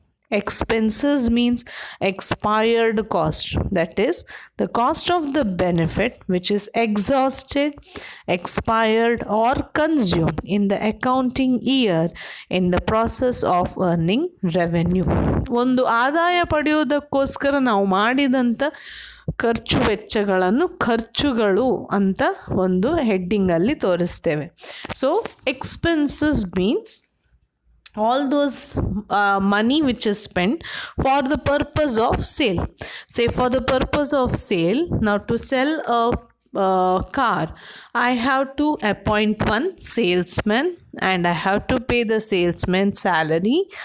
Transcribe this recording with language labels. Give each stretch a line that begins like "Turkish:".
English: Expenses means expired cost, that is the cost of the benefit which is exhausted, expired or consumed in the accounting year in the process of earning revenue.
Kannada: ಒಂದು ಆದಾಯ ಪಡೆಯುವುದಕ್ಕೋಸ್ಕರ ನಾವು ಮಾಡಿದಂಥ ಖರ್ಚು ವೆಚ್ಚಗಳನ್ನು ಖರ್ಚುಗಳು ಅಂತ ಒಂದು ಹೆಡ್ಡಿಂಗಲ್ಲಿ ತೋರಿಸ್ತೇವೆ.
English: So expenses means all those money which is spent for the purpose of sale. Say for the purpose of sale, now to sell a car, I have to appoint one salesman and I have to pay the salesman's salary.